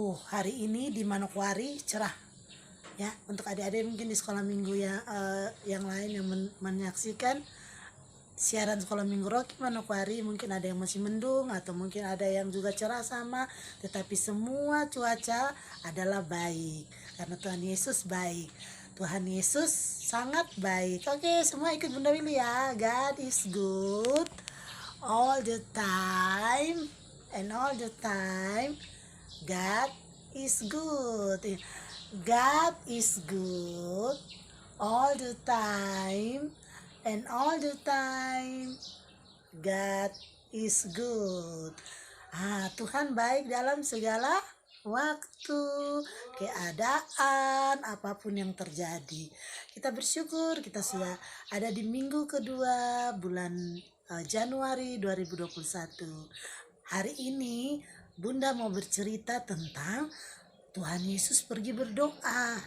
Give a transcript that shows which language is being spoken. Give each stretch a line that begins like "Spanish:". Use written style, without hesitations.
Indonesian: Hari ini di Manokwari cerah ya. Untuk adik-adik mungkin di sekolah minggu yang lain yang menyaksikan siaran sekolah minggu Rocky Manokwari, mungkin ada yang masih mendung atau mungkin ada yang juga cerah sama, tetapi semua cuaca adalah baik karena Tuhan Yesus baik. Tuhan Yesus sangat baik. Oke, semua ikut Bunda Willy ya.
English: God is good all the time, and all the time God is good. God is good all the time, and all the time God is good.
Indonesian: Tuhan baik dalam segala waktu, keadaan, apapun yang terjadi. Kita bersyukur kita sudah ada di minggu kedua bulan Januari 2021. Hari ini Bunda mau bercerita tentang Tuhan Yesus pergi berdoa.